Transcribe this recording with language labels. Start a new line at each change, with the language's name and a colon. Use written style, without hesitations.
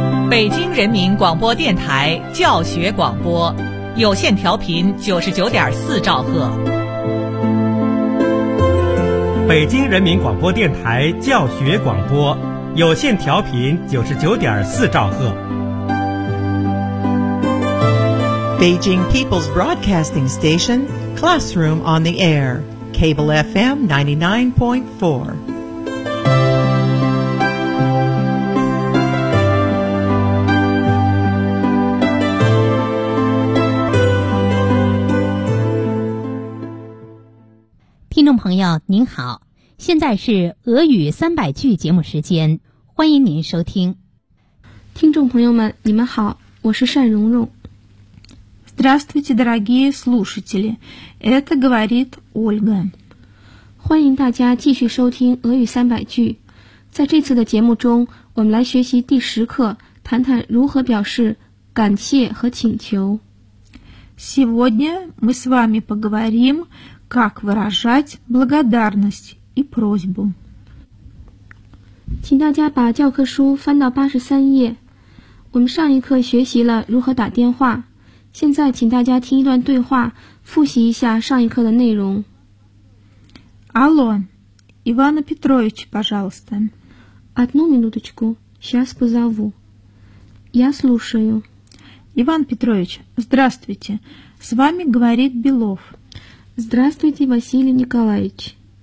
Chinese: 北京人民广播电台教学广播，有线调频99.4兆赫。北京人民广播电台教学广播，有线调频99.4兆赫。
English: Beijing People's Broadcasting Station, Classroom on the Air, Cable FM 99.4.
Chinese: Hello, 朋友您好，现在是俄语300句节目时间，欢迎您收听。听众朋友们你们好，我是单蓉蓉。
Russian: Здравствуйте, дорогие слушатели, это говорит Ольга.
Chinese: 欢迎大家继续收听俄语300句。在这次的节目中，我们来学习第10课，谈谈如何表示感谢和请求。
Russian: Сегодня мы с вами поговорим,Как выражать благодарность и просьбу?
Chinese: 请大家把教科书翻到83页。我们上一课学习了如何打电话。现在请大家听一段对话，复习一下上一课的内容。
Russian: Алло, Иван Петрович, пожалуйста. Одну минуточку, сейчас позову. Я слушаю. Иван Петрович, здравствуйте. С вами говорит Белов. Здравствуйте, Василий Николаевич.